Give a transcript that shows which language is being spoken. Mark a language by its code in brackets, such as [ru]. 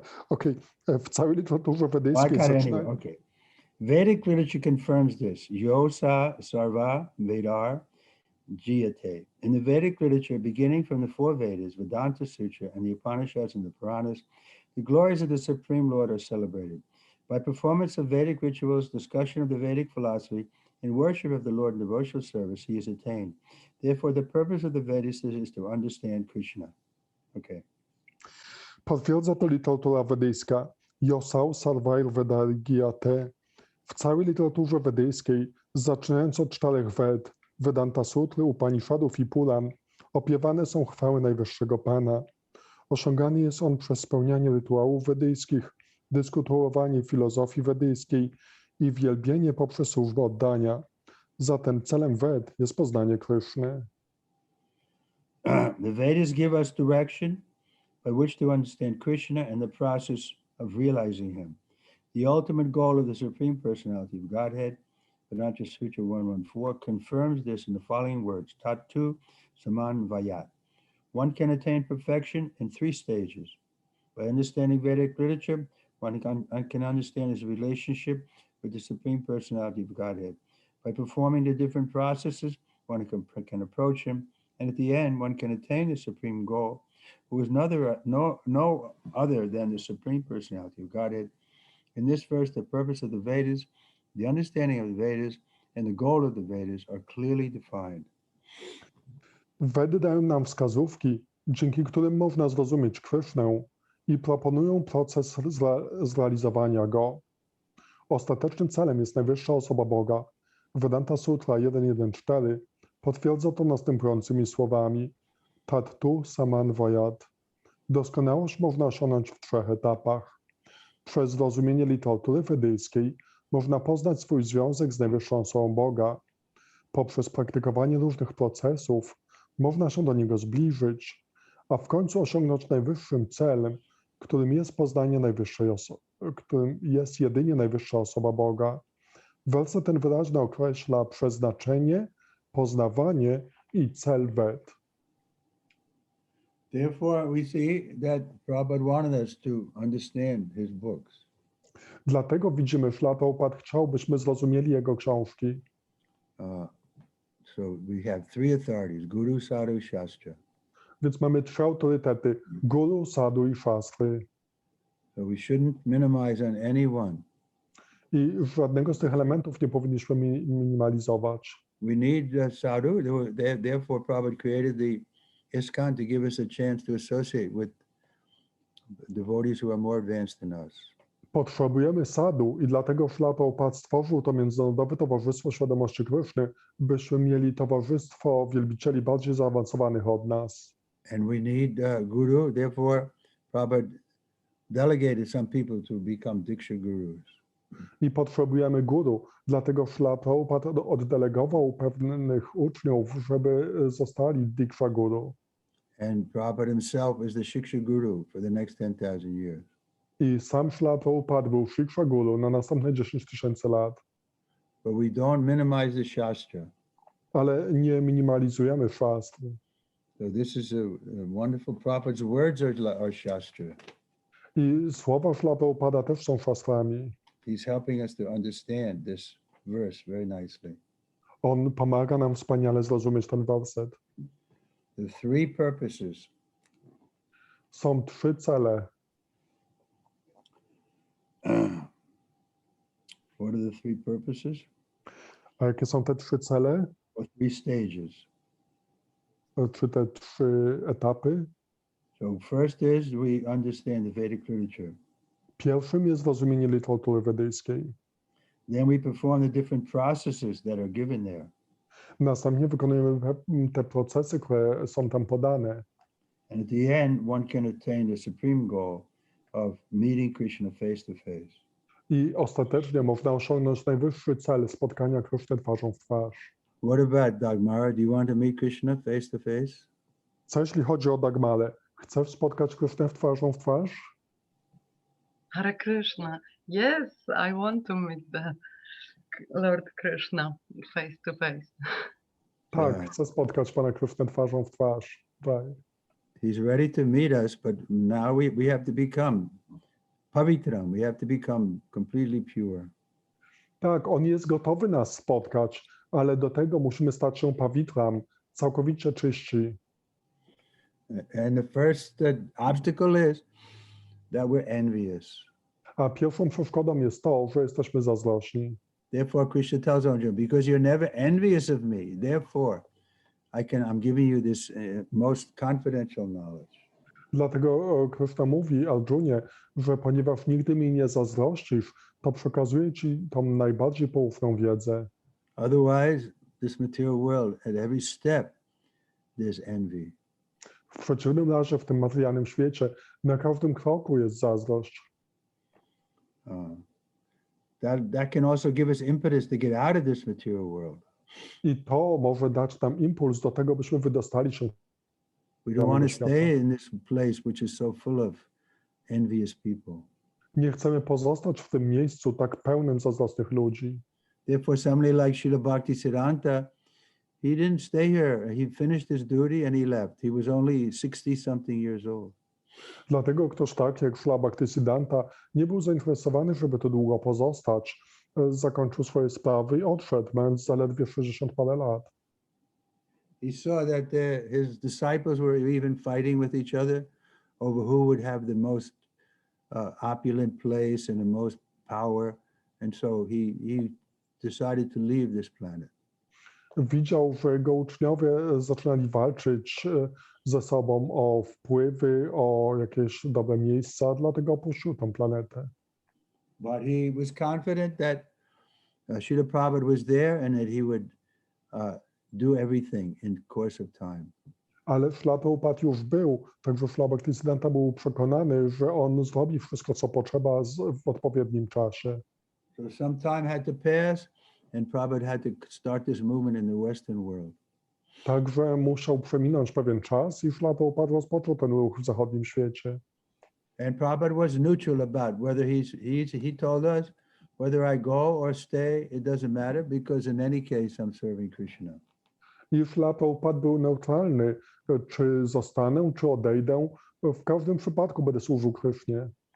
[pl] Okay, w całej literaturze wedyjskiej zaczynają... [en] Okay. Vedic literature confirms this. [sa] Yosa sarva vedar jiyate. [en] In the Vedic literature, beginning from the four Vedas, Vedanta Sutra, and the Upanishads and the Puranas, the glories of the Supreme Lord are celebrated. By performance of Vedic rituals, discussion of the Vedic philosophy, and worship of the Lord in devotional service, he is attained. Therefore, the purpose of the Vedas is to understand Krishna. Okay. [pl] Potwierdza to literatura wedyjska. [sa] Yosau Sarvair Vedagiyate. [pl] W całej literaturze wedyjskiej, zaczynając od 4 Ved, Vedanta Sutry, Upanishadów i Puran, opiewane są chwały Najwyższego Pana. Osiągany jest on przez spełnianie rytuałów wedyjskich, dyskutowanie filozofii wedyjskiej i wielbienie poprzez służbę oddania. Zatem celem Ved jest poznanie Kryszny. [en] The Vedas give us direction by which to understand Krishna and the process of realizing him. The ultimate goal of the Supreme Personality of Godhead, Vedanta Sutra 114, confirms this in the following words, [sa] Tattu Saman Vayat. [en] one can attain perfection in 3 stages. By understanding Vedic literature, one can understand his relationship with the Supreme Personality of Godhead. By performing the different processes, one can approach him, and at the end, one can attain the supreme goal, who is no other than the Supreme Personality of Godhead. In this verse, the purpose of the Vedas, the understanding of the Vedas, and the goal of the Vedas are clearly defined. [pl] Wedy dają nam wskazówki, dzięki którym można zrozumieć Krishnę i proponują proces zrealizowania go. Ostatecznym celem jest najwyższa osoba Boga. Vedanta Sutra 1.1.4 potwierdza to następującymi słowami: [sa] Tat tu samanvayat. [pl] Doskonałość można osiągnąć w 3 etapach. Przez zrozumienie literatury wedyjskiej można poznać swój związek z najwyższą osobą Boga. Poprzez praktykowanie różnych procesów można się do niego zbliżyć, a w końcu osiągnąć najwyższym celem, którym jest poznanie najwyższej osoby, którym jest jedynie najwyższa osoba Boga. Werset ten wyraźnie określa przeznaczenie, poznawanie i cel Ved. [en] Therefore, we see that Prabhupada wanted us to understand his books. [pl] Dlatego widzimy, że Prabhupada chciał, byśmy zrozumieli jego książki. [en] So we have 3 authorities: Guru, Sadhu, Shastra. [pl] Więc mamy 3 autorytety: Guru, Sadhu i Shastry. [en] So we shouldn't minimize on any one. [pl] I żadnego z tych elementów nie powinniśmy minimalizować. [en] We need sadhu. Therefore, Prabhupada created the ISKCON to give us a chance to associate with devotees who are more advanced than us. [pl] Potrzebujemy sadhu i dlatego Prabhupada stworzył to Międzynarodowe Towarzystwo Świadomości Kryszny, byśmy mieli towarzystwo wielbicieli bardziej zaawansowanych od nas. [en] And we need guru. Therefore, Prabhupada delegated some people to become Diksha gurus. [pl] I potrzebujemy guru, dlatego Prabhupada oddelegował pewnych uczniów, żeby zostali Diksha guru. [en] And Prabhupada himself is the Shiksha guru for the next 10,000 years. [pl] I sam Prabhupada był Shiksha guru na następne 10,000 lat. [en] But we don't minimize the Shastra. [pl] Ale nie minimalizujemy Shastry. [en] So this is a wonderful. Prabhupada's words are Shastra. [pl] I słowa Prabhupada też są Shastrami. [en] He's helping us to understand this verse very nicely. [pl] On pomaga nam wspaniale zrozumieć ten werset. [en] The 3 purposes. [pl] Są 3 cele. [en] What are the 3 purposes? [pl] A jakie są te 3 cele? [en] Or 3 stages? [pl] Czy te 3 etapy? [en] So first is we understand the Vedic literature. [pl] Pierwszym jest zrozumienie literatury wedyjskiej. [en] Then we perform the different processes that are given there. [pl] Następnie wykonujemy te procesy, które są tam podane. [en] And at the end, one can attain the supreme goal of meeting Krishna face to face. [pl] I ostatecznie można osiągnąć najwyższy cel spotkania Kryszny twarzą w twarz. [en] What about Dagmara? Do you want to meet Krishna face to face? [pl] Co jeśli chodzi o Dagmarę? Chcesz spotkać Krysznę twarzą w twarz? [en] Hare Krishna. Yes, I want to meet the Lord Krishna face to face. [pl] Tak, [en] Yeah. [pl] chcę spotkać Pana Krysznę twarzą w twarz. Tak. [en] He's ready to meet us, but now we have to become pavitram. We have to become completely pure. [pl] Tak, On jest gotowy nas spotkać, ale do tego musimy stać się pawitram, całkowicie czyści. [en] And the first obstacle is that we're envious. [pl] A pierwszą przeszkodą jest to, że jesteśmy zazdrośni. [en] Therefore, Krishna tells Arjuna, because you're never envious of me, therefore I'm giving you this most confidential knowledge. [pl] Dlatego Krishna mówi Arjunie, że ponieważ nigdy mi nie zazdrościsz, to przekazuję Ci tą najbardziej poufną wiedzę. [en] Otherwise, this material world, at every step, there's envy. [pl] W przeciwnym razie w tym materialnym świecie na każdym kroku jest zazdrość. [en] That can also give us impetus to get out of this material world. [pl] I to może dać nam impuls do tego, byśmy wydostali się. [en] We don't want to stay in this place which is so full of envious people. [pl] Nie chcemy pozostać w tym miejscu tak pełnym zazdrosnych ludzi. [en] Therefore, somebody like Srila Bhaktisiddhanta, he didn't stay here. He finished his duty and he left. He was only 60-something years old. [pl] Dlatego ktoś tak jak Śrila Bhaktisiddhanta nie był zainteresowany, żeby tu długo pozostać. Zakończył swoje sprawy i odszedł, mając zaledwie 60 parę lat. [en] He saw that his disciples were even fighting with each other over who would have the most opulent place and the most power. And so he decided to leave this planet. [pl] Widział, że jego uczniowie zaczynali walczyć ze sobą o wpływy, o jakieś dobre miejsca, dlatego opuścił tę planetę. [en] But he was confident that Srila Prabhupada was there and that he would do everything in the course of time. [pl] Ale Śrila Prabhupada już był, także Śrila Bhaktisiddhanta był przekonany, że on zrobi wszystko, co potrzeba w odpowiednim czasie. [en] So some time had to pass and Prabhupada had to start this movement in the Western world. [pl] Także musiał przeminąć pewien czas i Śrila Prabhupada rozpoczął ten ruch w zachodnim świecie. [en] And Prabhupada was neutral about whether he told us, whether I go or stay, it doesn't matter because in any case I'm serving Krishna. [pl] I Śrila Prabhupada był neutralny, czy zostanę, czy odejdę, w każdym przypadku będę służył Krysznie.